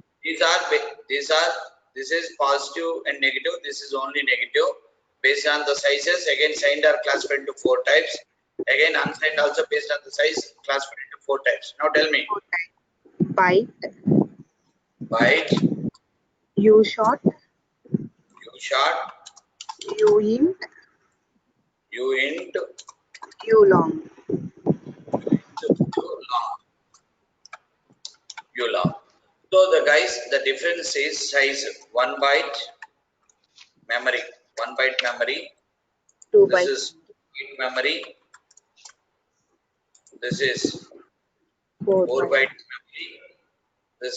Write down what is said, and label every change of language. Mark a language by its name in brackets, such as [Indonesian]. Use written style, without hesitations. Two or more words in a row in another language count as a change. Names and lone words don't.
[English] this is positive and negative. This is only negative. Based on the sizes, again signed are classified into 4 types. Again unsigned also based on the size classified into 4 types. Now tell me. 4 types. Byte, Byte, U short, U short, U int, U int, U long. U long, U long. So the guys, the difference is size 1 byte memory, 1 byte memory. 2 This byte, is memory. This is 4 4 byte, byte memory. This